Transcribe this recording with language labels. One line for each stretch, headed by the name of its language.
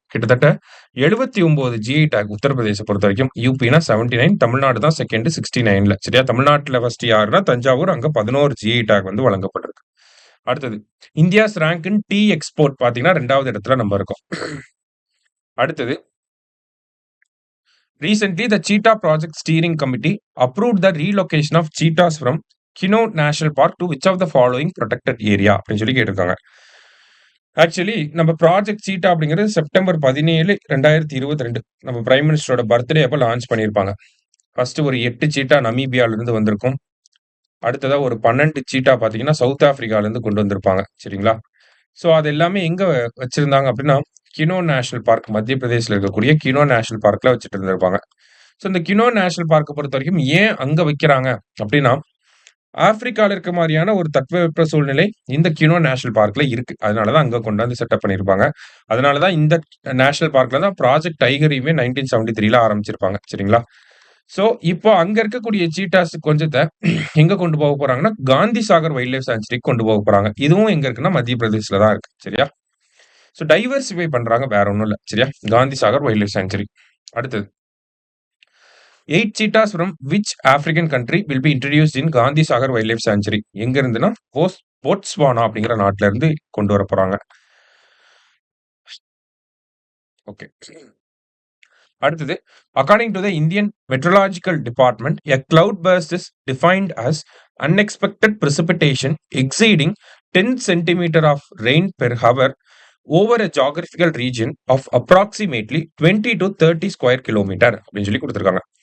Tamil: கிட்டத்தட்ட 79 GI take Uttar Pradesh பொறுத்தவரைக்கும். யுபினா 79, தமிழ்நாடு தான் செகண்ட் 69ல. சரியா? தமிழ்நாட்டுல ஃபர்ஸ்ட் யாருன்னா தஞ்சாவூர். அங்க 11 ஜிஐ டேக் வந்து வழங்கப்பட்டிருக்கு. அடுத்தது.
English: India's rank in tea export
Tamil: பார்த்தீங்கன்னா 2வது இடத்துல நம்ம இருக்கோம். அடுத்தது.
English: Recently, the Cheetah Project Steering Committee approved the relocation of cheetahs from Kino National Park to which of the following protected area
Tamil: அப்படின்னு சொல்லி கேட்டிருக்காங்க. ஆக்சுவலி நம்ம ப்ராஜெக்ட் சீட்டா அப்படிங்கிறது செப்டம்பர் 17, 2022 நம்ம பிரைம் மினிஸ்டரோட பர்த்டே அப்ப லான்ச் பண்ணியிருப்பாங்க. ஃபர்ஸ்ட் ஒரு 8 சீட்டா நமீபியால இருந்து வந்திருக்கும். அடுத்ததா ஒரு 12 சீட்டா பார்த்தீங்கன்னா, சவுத் ஆப்பிரிக்கால இருந்து கொண்டு வந்திருப்பாங்க. சரிங்களா? ஸோ அது எல்லாமே எங்க வச்சிருந்தாங்க அப்படின்னா, கினோ நேஷனல் பார்க் மத்திய பிரதேஷ்ல இருக்கக்கூடிய கினோ நேஷனல் பார்க்ல வச்சுட்டு இருந்திருப்பாங்க. ஸோ இந்த கினோ நேஷனல் பார்க்க பொறுத்தவரைக்கும் ஏன் அங்க வைக்கிறாங்க அப்படின்னா, ஆப்பிரிக்கால இருக்க மாரியான ஒரு தட்பவெப்ப சூழ்நிலை இந்த கினோ நேஷனல் பார்க்ல இருக்கு. அதனால தான் அங்க கொண்டாந்து செட்டப் பண்ணியிருப்பாங்க. அதனால தான் இந்த நேஷனல் பார்க்ல தான் ப்ராஜெக்ட் டைகரையுமே 1973ல ஆரம்பிச்சிருப்பாங்க. சரிங்களா? ஸோ இப்போ அங்க இருக்கக்கூடிய சீட்டாஸ் கொஞ்சத்த எங்க கொண்டு போக போறாங்கன்னா, காந்தி சாகர் வைல்ட் லைஃப் சான்ச்சுரிக்கு கொண்டு போக போறாங்க. இதுவும் எங்க இருக்குன்னா, மத்திய பிரதேஷ்ல தான் இருக்கு. சரியா? ஸோ டைவர்சிஃபை பண்றாங்க. வேற ஒண்ணும் இல்ல. சரியா? Gandhi Sagar wild life sanctuary. அடுத்தது
English: 8 cheetahs from which African country will be introduced in Gandhi Sagar wild life sanctuary?
Tamil: எங்க இருந்துன்னா, போட்ஸ்வானா அப்படிங்கிற நாட்டுல இருந்து கொண்டு வர போறாங்க. ஓகே. அடுத்தது,
English: according to the Indian meteorological department, a cloud burst is defined as unexpected precipitation exceeding 10 centimeter of rain per hour over a geographical region of approximately 20 to 30 square kilometre
Tamil: அப்படின்னு சொல்லி கொடுத்துருக்காங்க.